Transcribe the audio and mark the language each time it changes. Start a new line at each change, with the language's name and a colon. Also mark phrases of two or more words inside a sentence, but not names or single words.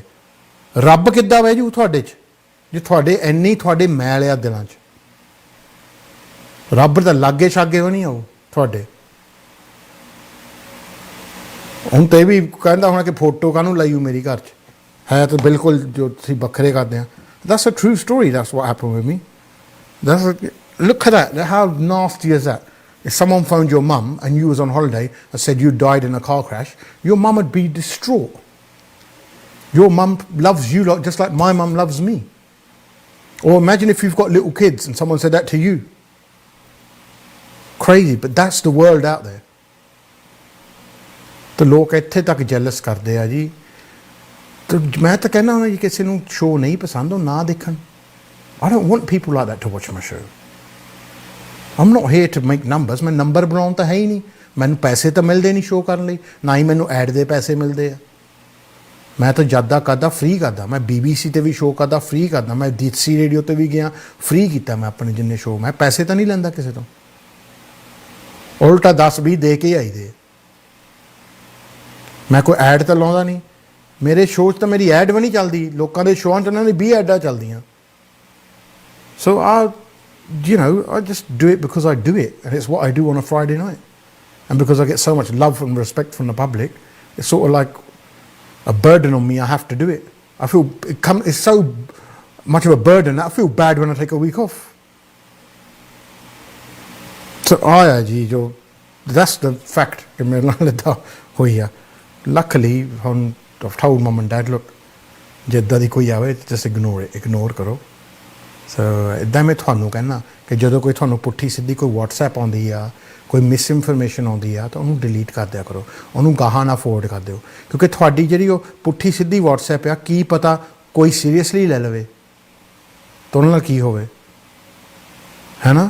Punjabi: ਰੱਬ ਕਿੱਦਾਂ ਬਹਿ ਜੂ ਤੁਹਾਡੇ 'ਚ ਜੇ ਤੁਹਾਡੇ ਇੰਨੀ ਤੁਹਾਡੇ ਮੈਲ ਆ ਦਿਲਾਂ 'ਚ? ਰੱਬ ਤਾਂ ਲਾਗੇ ਛਾਗੇ ਵੀ ਨਹੀਂ ਆਉ ਤੁਹਾਡੇ। ਹੁਣ ਤਾਂ ਇਹ ਵੀ ਕਹਿੰਦਾ ਹੋਣਾ ਕਿ ਫੋਟੋ ਕਾਹਨੂੰ ਲਾਈਓ ਮੇਰੀ ਘਰ 'ਚ, ਹੈ ਤਾਂ ਬਿਲਕੁਲ ਜੋ ਤੁਸੀਂ ਵੱਖਰੇ ਕਰਦੇ ਆ।
English: That's a true story. That's what happened with me. Look at that. How nasty is that? If someone phoned your mum and you was on holiday and said you died in a car crash, your mum would be distraught. Your mum loves you just like my mum loves me. Or imagine if you've got little kids and someone said that to you. Crazy, but that's the world out there.
Punjabi: ਤਾਂ ਲੋਕ ਇੱਥੇ ਤੱਕ ਜੈਲਸ ਕਰਦੇ ਆ ਜੀ। ਤਾਂ ਮੈਂ ਤਾਂ ਕਹਿੰਦਾ ਹੁੰਦਾ ਜੀ ਕਿਸੇ ਨੂੰ ਸ਼ੋਅ ਨਹੀਂ ਪਸੰਦ ਉਹ ਨਾ ਦੇਖਣ।
English: I don't want people like that to watch my show. I'm not here to make numbers.
Punjabi: ਮੈਂ ਨੰਬਰ ਬਣਾਉਣ ਤਾਂ ਹੈ ਹੀ ਨਹੀਂ। ਮੈਨੂੰ ਪੈਸੇ ਤਾਂ ਮਿਲਦੇ ਨਹੀਂ ਸ਼ੋਅ ਕਰਨ ਲਈ, ਨਾ ਹੀ ਮੈਨੂੰ ਐਡ ਦੇ ਪੈਸੇ ਮਿਲਦੇ ਆ। ਮੈਂ ਤਾਂ ਜ਼ਿਆਦਾ ਕਰਦਾ ਫ੍ਰੀ ਕਰਦਾ। ਮੈਂ BBC 'ਤੇ ਵੀ ਸ਼ੋਅ ਕਰਦਾ ਫ੍ਰੀ ਕਰਦਾ। ਮੈਂ ਦੇਸੀ ਰੇਡੀਓ 'ਤੇ ਵੀ ਗਿਆ ਫ੍ਰੀ ਕੀਤਾ ਮੈਂ ਆਪਣੇ ਜਿੰਨੇ ਸ਼ੋਅ। ਮੈਂ ਪੈਸੇ ਤਾਂ ਨਹੀਂ ਲੈਂਦਾ ਕਿਸੇ ਤੋਂ, ਉਲਟਾ 10-20 ਦੇ ਕੇ ਆਈ ਦੇ। ਮੈਂ ਕੋਈ ਐਡ ਤਾਂ ਲਾਉਂਦਾ ਨਹੀਂ। ਮੇਰੇ ਸ਼ੋਅ 'ਚ ਤਾਂ ਮੇਰੀ ਐਡ ਵੀ ਨਹੀਂ ਚੱਲਦੀ। ਲੋਕਾਂ ਦੇ ਸ਼ੋਆਂ 'ਚ ਉਹਨਾਂ ਦੀ 20 ਐਡਾਂ ਚੱਲਦੀਆਂ।
English: So I just do it because I do it, and it's what I do on a Friday night. And because I get so much love and respect from the public, it's sort of like a burden on me. I have to do it. I feel it's so much of a burden that I feel bad when I take a week off. So that's the fact
Punjabi: ਕਿ ਮੇਰੇ ਨਾਲ ਇੱਦਾਂ ਹੋਈ ਆ।
English: Luckily ਹੁਣ I've told mum and dad, look,
Punjabi: ਜੇ ਇੱਦਾਂ ਦੀ ਕੋਈ ਆਵੇ
English: just ignore
Punjabi: ਕਰੋ। ਸੋ ਇੱਦਾਂ ਮੈਂ ਤੁਹਾਨੂੰ ਕਹਿੰਦਾ ਕਿ ਜਦੋਂ ਕੋਈ ਤੁਹਾਨੂੰ ਪੁੱਠੀ ਸਿੱਧੀ ਕੋਈ WhatsApp ਆਉਂਦੀ ਆ, ਕੋਈ ਮਿਸਇਨਫੋਰਮੇਸ਼ਨ ਆਉਂਦੀ ਆ, ਤਾਂ ਉਹਨੂੰ ਡਿਲੀਟ ਕਰ ਦਿਆ ਕਰੋ, ਉਹਨੂੰ ਗਾਹਾਂ ਨਾ ਫੋਰਵਰਡ ਕਰ ਦਿਓ। ਕਿਉਂਕਿ ਤੁਹਾਡੀ ਜਿਹੜੀ ਉਹ ਪੁੱਠੀ ਸਿੱਧੀ WhatsApp ਆ, ਕੀ ਪਤਾ ਕੋਈ ਸੀਰੀਅਸਲੀ ਲੈ ਲਵੇ ਤਾਂ ਉਹਨਾਂ ਨਾਲ ਕੀ ਹੋਵੇ, ਹੈ ਨਾ।